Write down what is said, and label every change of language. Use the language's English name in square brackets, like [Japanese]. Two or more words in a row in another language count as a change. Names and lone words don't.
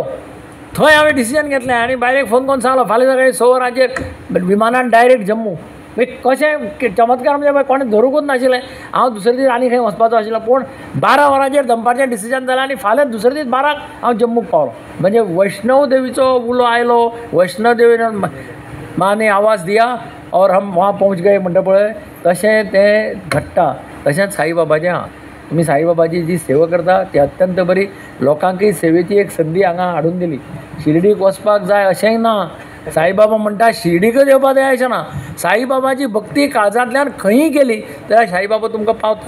[Konkani] थंय हांवें डिसिजन घेतलें आनी बायलेक फोन करून सांगलो फाल्यां सकाळीं 6 वरांचेर विमानान डायरेक्ट जम्मू. कशें चमत्कार म्हणजे कोणें धरूंकूच नाशिल्लें. हांव दुसरे दीस आनी खंय वचपाचो आशिल्लो पूण 12 वरांचेर दनपारचें डिसिजन जालें आनी फाल्यां दुसरे दीस 12क हांव जम्मूक पावलो. म्हणजे वैष्णव देवीचो उलो आयलो, वैष्णव देवीन [Hindi] माने आवाज दिया और हम वहाँ पहुँच गए [Konkani] म्हणटा पळय तशें तें घडटा. तशेंच साईबाबाचें आहा. तुमी साईबाबाची जी सेवा करता ती अत्यंत बरी. लोकांकय सेवेची एक संदी हांगा हाडून दिली. शिर्डीक वचपाक जाय अशेंय ना. साईबाबा म्हणटा शिर्डीकच येवपाक जाय अशें ना. साईबाबाची भक्ती काळजांतल्यान खंयी केली जाल्यार साईबाबा तुमकां पावता.